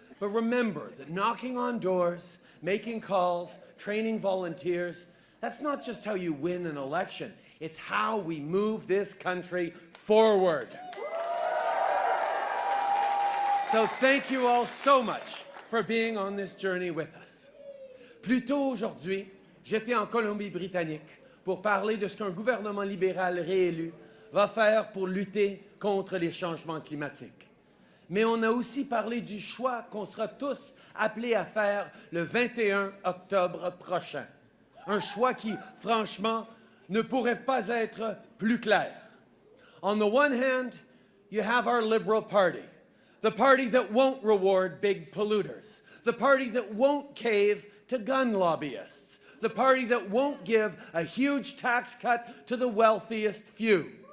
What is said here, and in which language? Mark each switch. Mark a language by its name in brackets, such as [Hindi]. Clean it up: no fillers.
[English] But remember that knocking on doors, making calls, training volunteers, that's not just how you win an election. It's how we move this country forward. So thank you all so much for being on this journey with us. [French] Plus tôt aujourd'hui, j'étais en Colombie-Britannique pour parler de ce qu'un gouvernement libéral réélu va faire pour lutter contre les changements climatiques. Mais on a aussi parlé du choix qu'on sera tous appelés à faire le 21 octobre prochain. Un choix qui, franchement, ne pourrait pas être plus clair. [English] On the one hand, you have our Liberal Party, the party that won't reward big polluters, the party that won't cave to gun lobbyists, the party that won't give a huge tax cut to the wealthiest few.